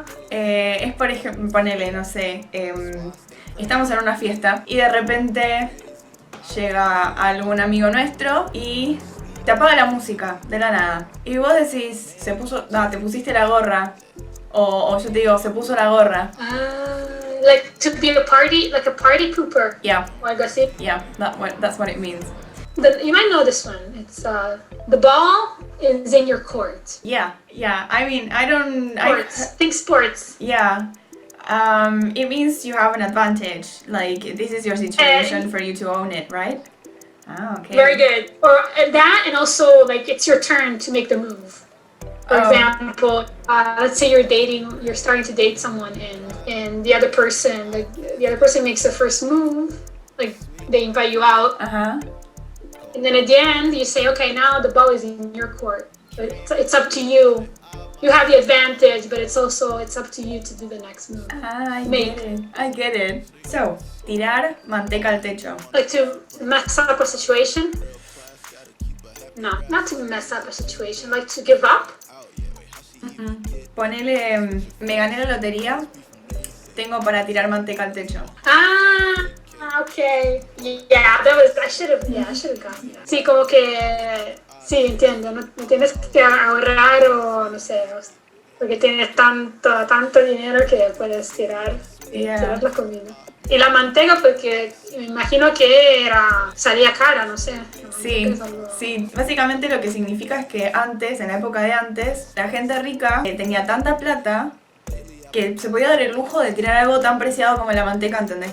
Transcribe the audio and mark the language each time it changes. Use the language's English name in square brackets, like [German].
[Spanish] Es por ejemplo, ponele, no sé, estamos en una fiesta y de repente llega algún amigo nuestro y te apaga la música de la nada. Y vos decís, te pusiste la gorra. O yo te digo, se puso la gorra. [English] Like to be a party pooper. Yeah. [Spanish] O algo así. [English] Yeah, that's what it means. You might know this one. It's the ball is in your court. Yeah. I mean, I don't... Sports. Think sports. Yeah. It means you have an advantage. Like, this is your situation for you to own it, right? Okay. Very good. Or that, and also, like, it's your turn to make the move. For example, let's say you're starting to date someone, and the other person makes the first move, like they invite you out. Ajá. And then at the end, you say, okay, now the ball is in your court. But it's up to you. You have the advantage, but it's up to you to do the next move. I get it. So, [Spanish] tirar manteca al techo. [English] Like to mess up a situation? No, not to mess up a situation. Like to give up? [Spanish] Ponele, me gané la lotería, tengo para tirar manteca al techo. [English] Okay. Yeah, I should have gotten that. [Spanish] Sí, como que, sí, entiendo, no tienes que ahorrar o no sé, porque tienes tanto dinero que puedes tirar la comida. Y la manteca, porque me imagino que salía cara, no sé. Sí, básicamente lo que significa es que antes, en la época de antes, la gente rica tenía tanta plata que se podía dar el lujo de tirar algo tan preciado como la manteca, ¿entendés?